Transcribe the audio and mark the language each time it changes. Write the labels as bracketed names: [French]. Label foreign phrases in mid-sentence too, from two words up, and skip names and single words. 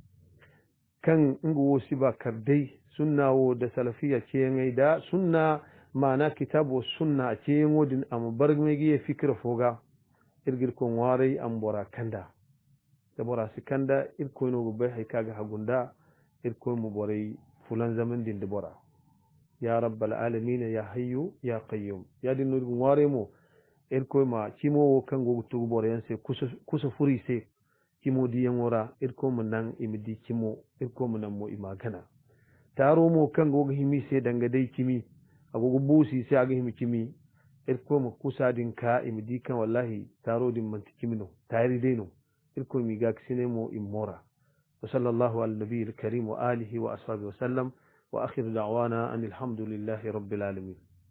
[Zarma] kan ngo siba kardai sunna wo da salafiya ce ngai da sunna mana kitabu sunna ce ngodin am bargmegi fikra foga irgir ko warai am bora kanda da bora sikanda irko no go bai haikaga hagunda irko mu borai fulan zaman din da bora [Arabic] يا رب العالمين يا حي يا قيوم [Zarma] ya din no warai mo irko ma kimo kan go tu bora yan se kusa furi se kimo diyan wora irko mun nan imidi kimo irko mun nan mo imagana taro mo kan go himi se danga dai kimi agogo busi sai aga himi kimi irko mu kusa din ka imidi kan wallahi taro din manti kimino tayri deno irko mi ga kisine mo immora [Arabic] وصلى الله على النبي الكريم وآله وأصحابه وسلم وآخر دعوانا أن الحمد لله رب العالمين